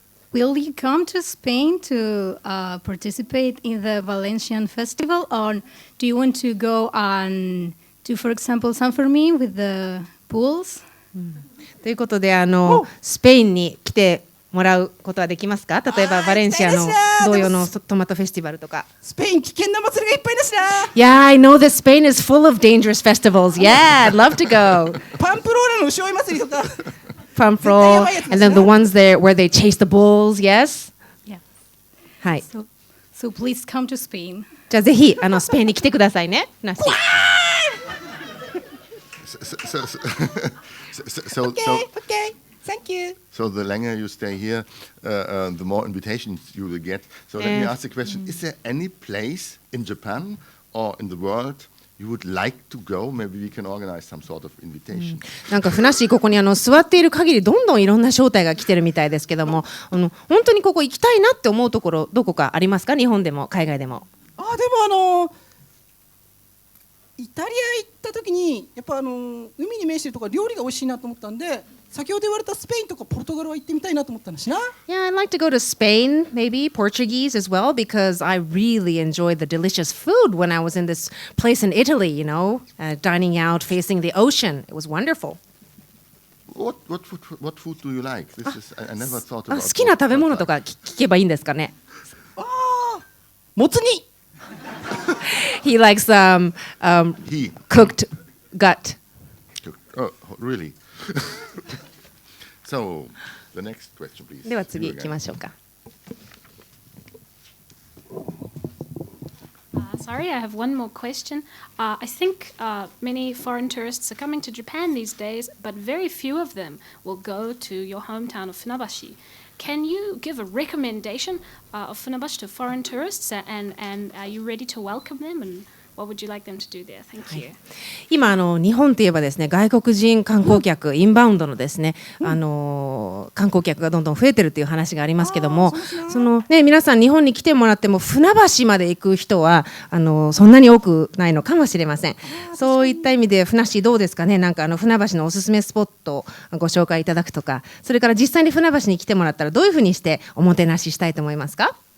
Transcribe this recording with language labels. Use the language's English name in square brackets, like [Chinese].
[English] Will you come to Spain to participate in the Valencian festival, or do you want to go and do, for example, San Fermin with the pools? [Japanese] ということでスペインに来てもらうことはできますか？例えばバレンシアの同様のトマトフェスティバルとか。スペイン危険な祭りがいっぱいだしな。 [English] Yeah, I know that Spain is full of dangerous festivals. Yeah, I'd love to go. [Japanese] パンプローラの牛追い祭りとか。 [English] Pamphro, and then the ones there where they chase the bulls. Yes. Yeah. [Japanese] はい。 [English] So please come to Spain. [Japanese] じゃあぜひスペインに来てくださいね。なし。 [English] Okay. Thank you. So the longer you stay here, the more invitations you will get. So let me ask the question: Is there any place in Japan or in the world you would like to go? Maybe we can organize some sort of invitation. [Japanese] なんかふなっしーここに座っている限りどんどんいろんな招待が来てるみたいですけども、本当にここ行きたいなって思うところどこかありますか？日本でも海外でも。でもイタリア行った時にやっぱ海に面してるとか料理が美味しいなと思ったんで、先ほど言われたスペインとかポルトガルは行ってみたいなと思ったんだしな。 [English] Yeah, I'd like to go to Spain, maybe Portuguese as well, because I really enjoyed the delicious food when I was in this place in Italy, you know, dining out, facing the ocean. It was wonderful. What food do you like? This is I never thought about. [Japanese] 好きな食べ物とか聞けばいいんですかね。もつ煮。 [English] He likes cooked gut. Oh, really? So, the next question, please. [Japanese] では次行きましょうか。 [English] Sorry, I have one more question. I think many foreign tourists are coming to Japan these days, but very few of them will go to your hometown of Funabashi. Can you give a recommendation of Funabashi to foreign tourists, and are you ready to welcome them? And what would you like them to do there? Thank you. [Japanese] 今日本といえばですね、外国人観光客、インバウンドのですね、観光客がどんどん増えてるという話がありますけども、皆さん日本に来てもらっても船橋まで行く人はそんなに多くないのかもしれません。そういった意味でふなっしーどうですかね。なんか船橋のおすすめスポットをご紹介いただくとか、それから実際に船橋に来てもらったらどういうふうにしておもてなししたいと思いますか？